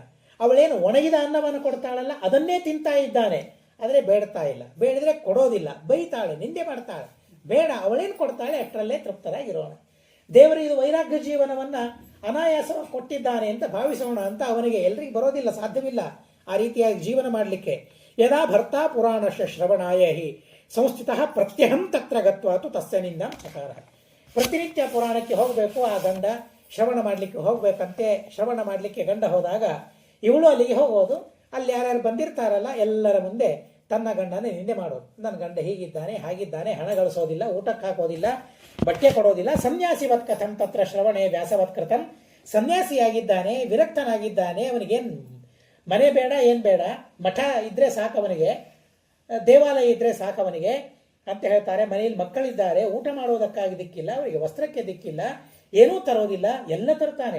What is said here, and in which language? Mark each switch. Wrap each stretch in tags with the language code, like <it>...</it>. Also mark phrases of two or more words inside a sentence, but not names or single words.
<kn>ಅವಳೇನು ಒಣಗಿದ ಅನ್ನವನ್ನು ಕೊಡ್ತಾಳಲ್ಲ ಅದನ್ನೇ ತಿಂತಾ ಇದ್ದಾನೆ, ಆದರೆ ಬೇಡ್ತಾ ಇಲ್ಲ. ಬೇಡಿದ್ರೆ ಕೊಡೋದಿಲ್ಲ, ಬೈತಾಳೆ, ನಿಂದೆ ಮಾಡ್ತಾಳೆ. ಬೇಡ, ಅವಳೇನು ಕೊಡ್ತಾಳೆ ಅಷ್ಟರಲ್ಲೇ ತೃಪ್ತರಾಗಿರೋಣ. ದೇವರು ಇದು ವೈರಾಗ್ಯ ಜೀವನವನ್ನು ಅನಾಯಾಸವಾಗಿ ಕೊಟ್ಟಿದ್ದಾನೆ ಅಂತ ಭಾವಿಸೋಣ ಅಂತ ಅವನಿಗೆ ಎಲ್ರಿಗೂ ಬರೋದಿಲ್ಲ, ಸಾಧ್ಯವಿಲ್ಲ ಆ ರೀತಿಯಾಗಿ ಜೀವನ ಮಾಡಲಿಕ್ಕೆ.</kn> <sa>ಯದಾ ಭರ್ತ ಪುರಾಣಶ ಶ್ರವಣಾಯ ಹಿ ಸಂಸ್ಥಿತ ಪ್ರತ್ಯಹಂ ತತ್ರ ಗತ್ವಾತು ತಸ್ಯ ನಿಂದ ಚಕಾರ.</sa> <kn>ಪ್ರತಿನಿತ್ಯ ಪುರಾಣಕ್ಕೆ ಹೋಗಬೇಕು ಆ ಗಂಡ, ಶ್ರವಣ ಮಾಡಲಿಕ್ಕೆ ಹೋಗಬೇಕಂತೆ. ಶ್ರವಣ ಮಾಡಲಿಕ್ಕೆ ಗಂಡ ಹೋದಾಗ ಇವಳು ಅಲ್ಲಿಗೆ ಹೋಗೋದು. ಅಲ್ಲಿ ಯಾರ್ಯಾರು ಬಂದಿರ್ತಾರಲ್ಲ ಎಲ್ಲರ ಮುಂದೆ ತನ್ನ ಗಂಡನೇ ನಿಂದೆ ಮಾಡೋದು. ನನ್ನ ಗಂಡ ಹೀಗಿದ್ದಾನೆ ಹಾಗಿದ್ದಾನೆ, ಹಣ ಗಳಿಸೋದಿಲ್ಲ, ಊಟಕ್ಕೆ ಹಾಕೋದಿಲ್ಲ, ಬಟ್ಟೆ ಕೊಡೋದಿಲ್ಲ.</kn> <sa>ಸನ್ಯಾಸಿವತ್ ಕಥಂ ತತ್ರ ಶ್ರವಣೆ ವ್ಯಾಸವತ್ ಕೃತಂ</sa> <kn>ಸನ್ಯಾಸಿಯಾಗಿದ್ದಾನೆ, ವಿರಕ್ತನಾಗಿದ್ದಾನೆ, ಅವನಿಗೇನು ಮನೆ ಬೇಡ, ಏನು ಬೇಡ, ಮಠ ಇದ್ದರೆ ಸಾಕವನಿಗೆ, ದೇವಾಲಯ ಇದ್ದರೆ ಸಾಕವನಿಗೆ ಅಂತ ಹೇಳ್ತಾರೆ. ಮನೆಯಲ್ಲಿ ಮಕ್ಕಳಿದ್ದಾರೆ, ಊಟ ಮಾಡೋದಕ್ಕಾಗಿ ದಿಕ್ಕಿಲ್ಲ, ಅವರಿಗೆ ವಸ್ತ್ರಕ್ಕೆ ದಿಕ್ಕಿಲ್ಲ, ಏನೂ ತರೋದಿಲ್ಲ, ಎಲ್ಲ ತರ್ತಾನೆ.</kn>